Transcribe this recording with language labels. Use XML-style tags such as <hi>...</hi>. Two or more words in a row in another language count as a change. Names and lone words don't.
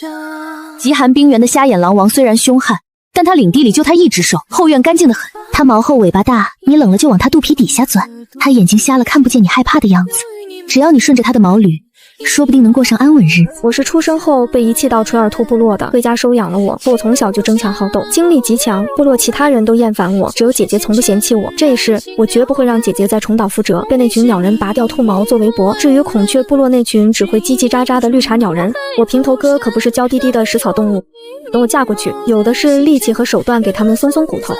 <zh>极寒冰原的瞎眼狼王虽然凶悍，但他領地裡就他一隻獸，後院乾淨得很。他毛厚尾巴大，你冷了就往他肚皮底下鑽。他眼睛瞎了，看不見你害怕的樣子。只要你順着他的毛捋，說不定能過上安穩日子。我是出生後被遺棄到垂耳兔部落的，回家收養了我。我从小就争强好鬥，精力极强，部落其他人都厭煩我，只有姐姐從不嫌棄我。這一世，我絕不會讓姐姐再重蹈覆轍，被那群鳥人拔掉兔毛做圍脖。至於孔雀部落那群只會嘰嘰喳喳的綠茶鳥人，我平頭哥可不是娇滴滴的食草動物。等我嫁過去，有的是力氣和手段给他們鬆鬆骨頭。</zh>